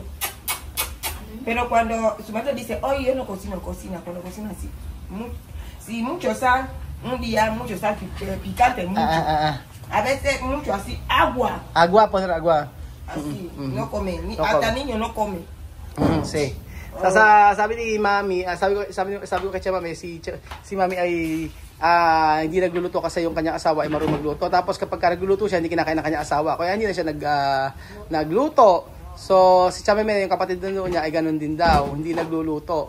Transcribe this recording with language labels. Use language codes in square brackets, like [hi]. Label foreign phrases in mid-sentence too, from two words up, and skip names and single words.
[es] Pero cuando su marido dice, oye, yo no cocino, cuando cocina así. Si mucho sal, un día mucho sal picante, mucho. A veces mucho así, agua. Agua, poner agua. Así, no come. No Hasta come. niño no come. Sí. [tl] Sabi ni Mami, sabi ko kay Tia Mami, si Mami ay hindi nagluluto kasi yung kanyang asawa ay marunong magluto. Tapos kapag nagluluto siya, hindi kinakain ng kanyang asawa. Kaya hindi na siya nagluto. So, si Tia Mami, yung kapatid doon niya ay ganun din daw, hindi nagluluto.